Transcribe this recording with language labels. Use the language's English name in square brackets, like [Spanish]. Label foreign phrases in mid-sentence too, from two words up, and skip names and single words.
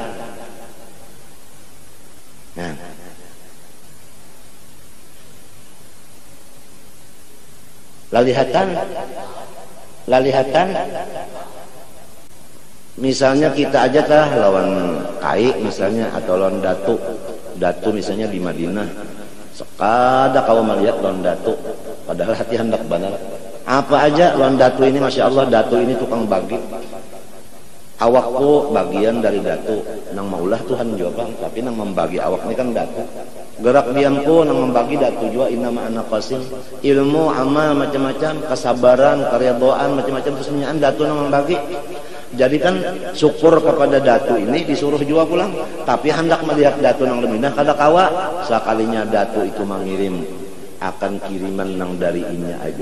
[Banjar] Nah, lalihatan misalnya kita aja tah lawan kai misalnya, atau lawan datu misalnya di Madinah, sekada kau melihat lawan datu, padahal hati hendak benar apa aja lawan datu ini. Masya Allah, datu ini tukang bagi, awakku bagian dari datu, nang maulah Tuhan juga, tapi nang membagi awak ini kan datu. Gerak diamku nang membagi datu juga, [Arabic] innama ana qasim, [Banjar] ilmu, amal, macam-macam, kesabaran, keridhaan, macam-macam, itu semuanya datu nang membagi. Jadi kan syukur kepada datu ini disuruh juga pulang, tapi hendak melihat datu nang leminah kada kawa. Sekalinya datu itu mengirim akan kiriman nang dari inya aja.